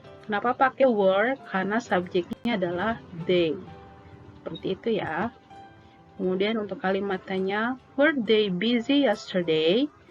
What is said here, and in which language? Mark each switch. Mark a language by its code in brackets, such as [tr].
[id] Kenapa pakai were? Karena subjeknya adalah they. Seperti itu ya. Kemudian untuk kalimat tanya, [en] were they busy yesterday?